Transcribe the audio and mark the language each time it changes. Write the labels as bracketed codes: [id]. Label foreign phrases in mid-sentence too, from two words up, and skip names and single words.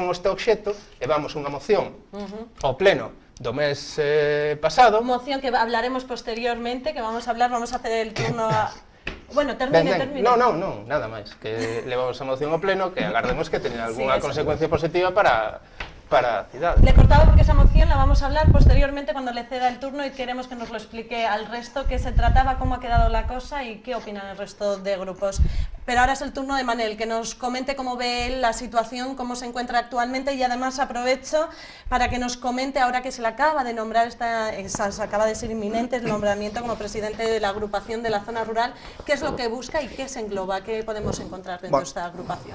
[gl] Con este obxecto, levamos unha moción ao pleno do mes pasado. [es] Moción que hablaremos posteriormente, que vamos a hacer el turno a... Bueno, termine. [gl] Non, nada máis, que levamos a moción ao pleno, que agardemos que teña algunha consecuencia positiva para a cidade. [es] Le cortaba porque esa moción la vamos a hablar posteriormente cuando le ceda el turno y queremos que nos lo explique al resto qué se trataba, cómo ha quedado la cosa y qué opinan el resto de grupos. Pero ahora es el turno de Manel, que nos comente cómo ve él la situación, cómo se encuentra actualmente y además aprovecho para que nos comente ahora que se le acaba de nombrar, se acaba de ser inminente el nombramiento como presidente de la agrupación de la zona rural, qué es lo que busca y qué se engloba, qué podemos encontrar dentro de esta agrupación.